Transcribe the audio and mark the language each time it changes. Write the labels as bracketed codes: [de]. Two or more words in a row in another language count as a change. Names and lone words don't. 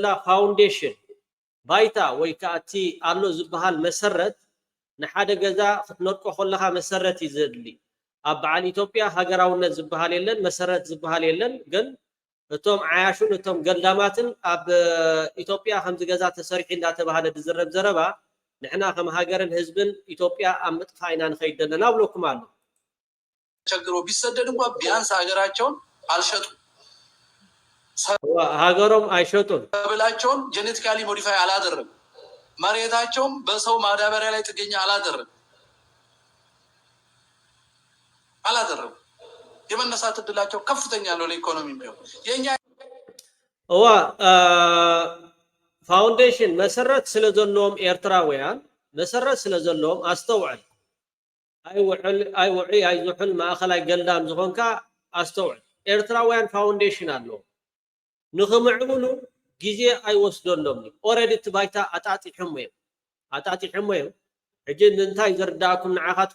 [ti] ፋውንዴሽን ባይታ ወይ ከዓ እቲ ኣሎ ዝበሃል መሰረት ንሓደ ገዛ ክትነጥቆ ከለካ መሰረት እዩ ዘድሊ። ኣብ በዓል ኢትዮጵያ ሃገራውነት ዝበሃል የለን መሰረት ዝበሃል የለን። ግን እቶም ዓያሹን እቶም ገላማትን ኣብ ኢትዮጵያ ከምዚ ገዛ ተሰሪሒ እንዳተባሃለ ዝዝረብ ዘረባ ንሕና ከም ሃገርን ህዝብን ኢትዮጵያ ኣብ ምጥፋእ ኢና ንኸይድ ዘለና ብለኩም ኣሎ። [am] ተቸግሮ ቢሰደድ እንኳን ቢያንስ ሀገራቸውን አልሸጡ። [ti] ሀገሮም አይሸጡም። [am] ሰብላቸውን [en] genetically modify [am] አላደረጉ። መሬታቸውም በሰው ማዳበሪያ ላይ ጥገኛ አላደረጉ። የመነሳት እድላቸው ከፍተኛ ነው። ለኢኮኖሚ ቢሆን የኛ [ti] ፋውንዴሽን መሰረት ስለዘለዎም ኤርትራውያን መሰረት ስለዘለዎም አስተውዕል አይውዒ አይዙሑል ማእኸላይ ገላም ዝኾንካ አስተውዕል። ኤርትራውያን ፋውንዴሽን ኣለዎም ንኽምዕብሉ ግዜ አይወስደሎም። ኦልሬዲ እቲ ባይታ ኣጣጢሖም እዮም። ሕጂ እንታይ ዝርዳእኩም ንዓኻትኩም